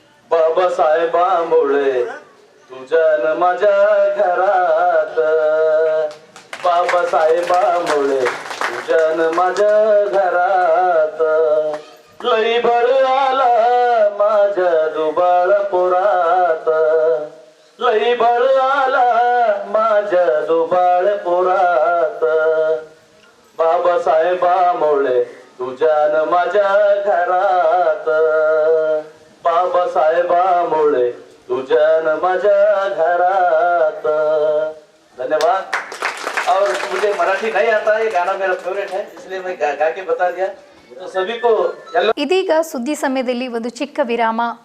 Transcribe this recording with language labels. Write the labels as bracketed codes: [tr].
[mr] बाबासाहेबांमुळे तुझ्या माझ्या घरात, बाबासाहेबांमुळे तुझ्या माझ्या घरात, लई बळ आला माझ्या दुबाळ पोरात, लई बळ आला माझ्या दुबाळ पोरात, बाबासाहेबांमुळे तुझ्या माझ्या घरात, बाबासाहेबांमुळे तुझ्या माझ्या घरात. धन्यवाद. [hi] और मुझे मराठी नहीं आता, ये गाना मेरा फेवरेट है, इसलिए मैं गा के बता दिया. तो सभी को [kn] ಇದೀಗ ಸುದ್ದಿ ಸಮಯದಲ್ಲಿ ಒಂದು ಚಿಕ್ಕ ವಿರಾಮ.